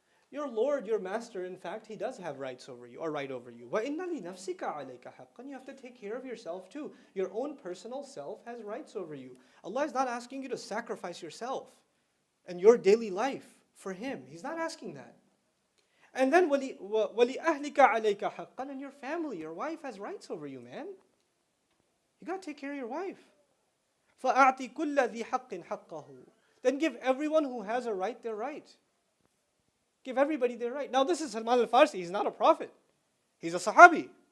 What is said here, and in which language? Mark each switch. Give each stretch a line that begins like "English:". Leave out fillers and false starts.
English: Your Lord, your master, in fact, he does have rights over you, or right over you.
Arabic: وَإِنَّ لِنَفْسِكَ عَلَيْكَ حَقًّا.
English: You have to take care of yourself too. Your own personal self has rights over you. Allah is not asking you to sacrifice yourself and your daily life for Him. He's not asking that. And then
Arabic: وَلِأَهْلِكَ عَلَيْكَ حَقًّا.
English: And your family, your wife has rights over you, man. You got to take care of your wife.
Arabic: فَأَعْطِ كُلَّ ذِي حَقٍّ حَقَّهُ.
English: Then give everyone who has a right their right. Give everybody their right. Now this is Salman al-Farsi. He's not a prophet. He's a Sahabi.